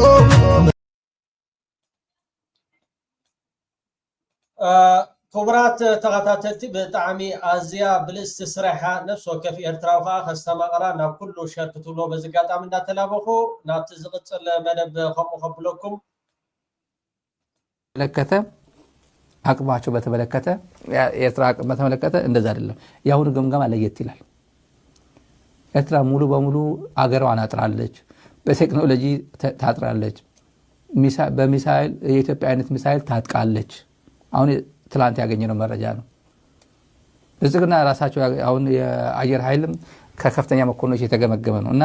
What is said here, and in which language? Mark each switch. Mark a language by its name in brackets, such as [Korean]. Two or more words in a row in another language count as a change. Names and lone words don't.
[Tigrinya] ክቡራት ተኸታተልቲ ብጣዕሚ ኣዝያ ብልፅቲ ስራሕያ ነፍሲ ወከፍ ኤርትራዊ ከዓ ከስተማቕራ ናብ ኩሉ ሸር ክትብሎ በዚ ኣጋጣሚ እንዳተላበኹ ናብቲ ዝቕፅል መደብ ከምኡ ከብለኩም [Amharic] ለከተ አቅማቸው በተመለከተ ኤርትራ አቅም በተመለከተ እንደዛ አይደለም ያሁን ግምገማ ለየት ይላል ኤርትራ ሙሉ በሙሉ አገሯን አጥራለች በቴክኖሎጂ ታጥራለች በሚሳኤል የኢትዮጵያ አይነት ሚሳኤል ታጥቃለች አሁን ትላንት ያገኘነው መረጃ ነው ብዝግና ራሳቸው አሁን የአየር ኃይልም ከከፍተኛ መኮንኖች የተገመገመ ነውና